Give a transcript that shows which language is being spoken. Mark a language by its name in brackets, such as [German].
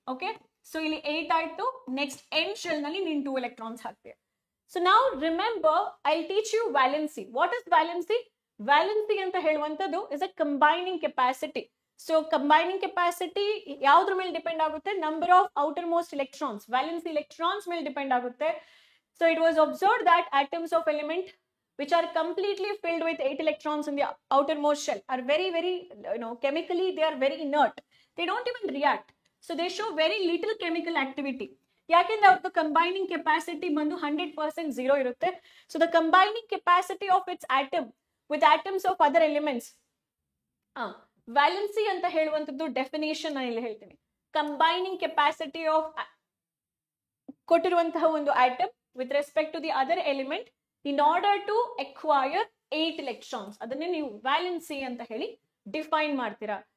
[Kannada] Okay, so ಇಲ್ಲಿ 8 ಆಯ್ತು. Next M shell ನಲ್ಲಿ ನೀನ್ 2 ಎಲೆಕ್ಟ್ರಾನ್ಸ್ ಹಾಕ್ತೀಯ. [English] So ನಾವು remember, I teach you valency. What is valency? [Kannada] Valency ಅಂತ ಹೇಳುವಂತದ್ದು [English] Is a combining capacity. [Kannada] So combining capacity ಯಾವ್ದ್ರ ಮೇಲೆ ಡಿಪೆಂಡ್ ಆಗುತ್ತೆ? [English] number of outermost electrons, [Kannada] valency electrons ಮೇಲೆ ಡಿಪೆಂಡ್ ಆಗುತ್ತೆ. [English] So it was observed that atoms of element which are completely filled with 8 electrons in the outermost shell are very chemically they are very inert. They don't even react. So they show very little chemical activity. [Kannada] ಯಾಕೆಂದ್ರೆ ಅವ್ರದ್ದು combining capacity ಬಂದು 100% zero ಇರುತ್ತೆ. [English] So the combining capacity of its atom with atoms of other elements. [Kannada] Valency ಅಂತ ಹೇಳುವಂತದ್ದು definition ನಾನು ಇಲ್ಲಿ ಹೇಳ್ತೀನಿ. Combining capacity of ಕೊಟ್ಟಿರುವಂತಹ ಒಂದು atom [English] with respect to the other element in order to acquire 8 electrons, [Kannada] ಅದನ್ನೇ ನೀವು ವ್ಯಾಲೆನ್ಸಿ ಅಂತ ಹೇಳಿ ಡಿಫೈನ್ ಮಾಡ್ತೀರಾ.